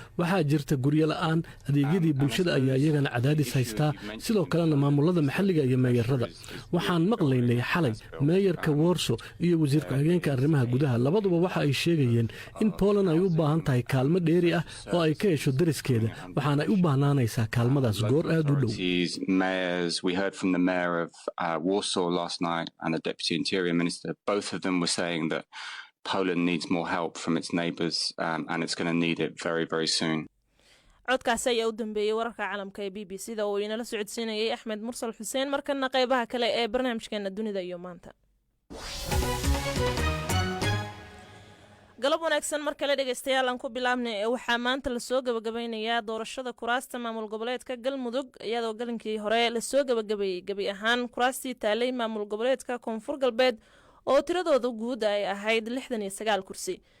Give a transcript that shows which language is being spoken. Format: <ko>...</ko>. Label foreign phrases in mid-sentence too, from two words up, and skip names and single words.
<so>Waxaa jirta guryo la'aan, adeegyadii bulshada ayaa iyagana cadaadis haystaa, sidoo kalena maamulada maxalliga iyo meeyarada. Waxaan maqlaynay xalay meeyarka Warsaw iyo wasiir ku-xigeenka arrimaha gudaha, labaduba waxa ay sheegayeen in Poland ay u baahan tahay kaalmo dheeri ah oo ay ka hesho dariskeeda, waxaana ay u baahnaanaysaa kaalmadaas goor aad u dhow.</so> <en>Authorities, mayors, we heard from the mayor of, uh, Warsaw last night and the deputy interior minister. Both of them were saying that Poland needs more help from its neighbors, um, and it's gonna need it very, very soon.</en> <so>Codkaasi ayaa u dambeeyey wararka caalamka ee B B C da oo inala socodsiinayay Axmed Mursal Xuseen. Markana qaybaha kale ee barnaamijkeena Dunida iyo Maanta. Galab wanaagsan mar kale, dhegeystayaal, aan ku bilaabnay. Waxaa maanta la soo gabagabeynayaa doorashada kuraasta maamul goboleedka Galmudug, iyadoo galinkii hore la soo gabagabeeyey gebi ahaan kuraastii taalay maamul goboleedka Koonfur Galbeed oo tiradooda guud ay ahayd lixdan iyo sagaal kursi.</so>